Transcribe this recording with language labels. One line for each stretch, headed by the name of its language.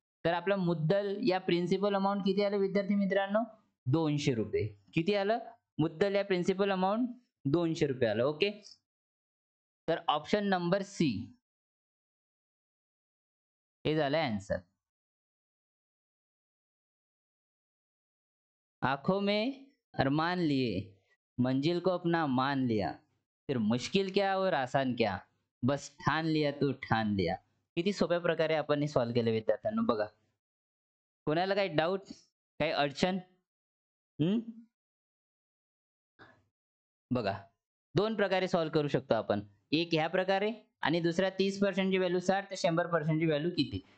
Marathi: तर आपला मुद्दल या प्रिन्सिपल अमाऊंट किती आलं विद्यार्थी मित्रांनो 200 रुपये. किती आलं, मुद्दल या प्रिन्सिपल अमाऊंट 200 रुपये आलं. ओके, तर ऑप्शन नंबर सी हे झालं आन्सर.
Hindi: आंखों में अरमान लिए मंजिल को अपना मान लिया, फिर मुश्किल क्या और आसान क्या, बस ठान लिया तू ठान लिया.
Marathi: किती सोप्या प्रकारे आपण सॉल्व्ह केले विद्यार्थ्यांनो. बघा, कोणाला काही डाऊट, काही अडचण. बघा, दोन प्रकारे सॉल्व्ह करू शकतो आपण. एक ह्या प्रकारे आणि दुसरा 30% ची व्हॅल्यू 60 तर 100% ची व्हॅल्यू किती.